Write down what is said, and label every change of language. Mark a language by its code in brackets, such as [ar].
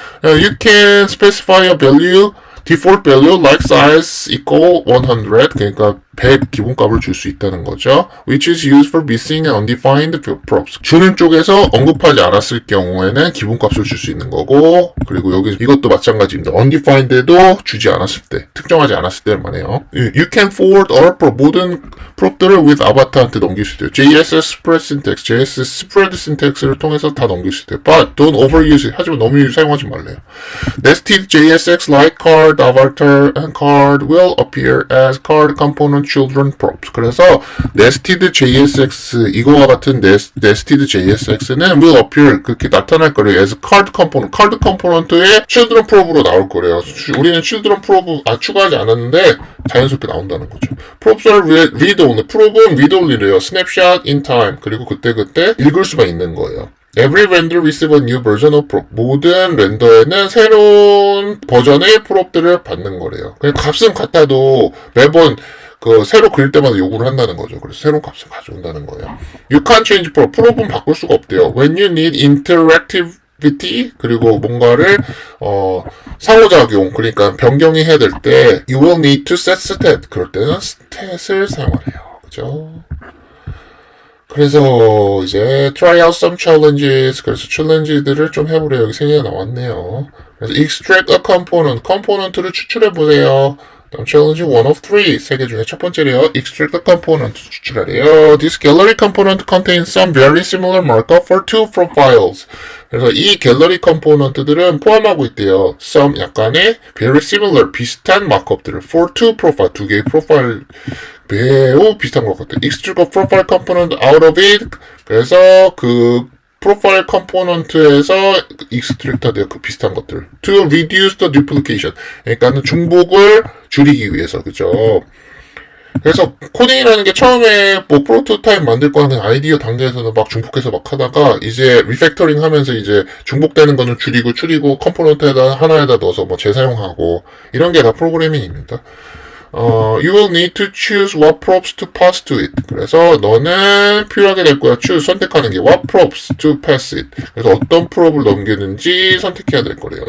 [en] You can specify a value, default value like size equal 100, [ko] 그러니까 100 기본값을 줄 수 있다는 거죠. [en] Which is used for missing and undefined props. [ko] 주는 쪽에서 언급하지 않았을 경우에는 기본값을 줄 수 있는 거고, 그리고 여기 이것도 마찬가지입니다. undefined에도 주지 않았을 때, 특정하지 않았을 때를 말해요. [en] You can forward all prop, [ko] 모든 prop들을 [en] with avatar한테 [ko] 넘길 수 있어요. JSX spread syntax, JSX spread syntax를 통해서 다 넘길 수 있어요. [en] But don't overuse it. [ko] 하지만 너무 사용하지 말래요. [en] Nested JSX like card, avatar, and card will appear as card component children props. [ko] 그래서 nested JSX, 이거와 같은 nested JSX는 [en] will appear, [ko] 그렇게 나타날 거래요. [en] as card component, [ko] card component의 children prop으로 나올 거래요. 우리는 children prop 추가하지 않았는데 자연스럽게 나온다는 거죠. [en] props are read-only. [ko] prop은 read-only래요. [en] snapshot in time. [ko] 그리고 그때그때 읽을 수만 있는 거예요. [en] Every render receive a new version of prop. [ko] 모든 렌더에는 새로운 버전의 프롭들을 받는 거래요. 그냥 값은 같아도 매번 새로 그릴 때마다 요구를 한다는 거죠. 그래서 새로운 값을 가져온다는 거예요. [en] You can't change prop. [ko] 프롭은 바꿀 수가 없대요. [en] When you need interactivity, [ko] 그리고 뭔가를 상호작용, 그러니까 변경이 해야 될 때 [en] you will need to set stat. [ko] 그럴 때는 stat을 사용하래요. 그죠? 그래서 이제 [en] try out some challenges. [ko] 그래서 challenge들을 좀 해보래요. 여기 3개가 나왔네요. 그래서 [en] extract a component. [ko] 컴포넌트를 추출해보세요. 다음 challenge 1 of 3. 3개 중에 첫 번째래요. [en] Extract the component [ko] 추출하래요. [en] This gallery component contains some very similar markup for two profiles. [ko] 그래서 이 갤러리 컴포넌트들은 포함하고 있대요. [en] some [ko] 약간의 [en] very similar [ko] 비슷한 마크업들을 [en] for two profile [ko] 두 개의 프로파일 매우 비슷한 것 같아요. [en] Extract a profile component out of it. [ko] 그래서 그 프로파일 컴포넌트에서 익스트랙트 돼요. 그 비슷한 것들. To reduce the duplication. 그러니까는 중복을 줄이기 위해서. 그죠? 그래서 코딩이라는 게 처음에 뭐 프로토타입 만들 거 하는 아이디어 단계에서는 막 중복해서 막 하다가 이제 리팩터링 하면서 이제 중복되는 거는 줄이고 컴포넌트에다 하나에다 넣어서 뭐 재사용하고 이런 게 다 프로그래밍입니다. [en] You will need to choose what props to pass to it. [ko] 그래서 너는 필요하게 될 거야. [en] choose [ko] 선택하는 게 [en] what props to pass it. [ko] 그래서 어떤 프롭을 넘기는지 선택해야 될 거래요.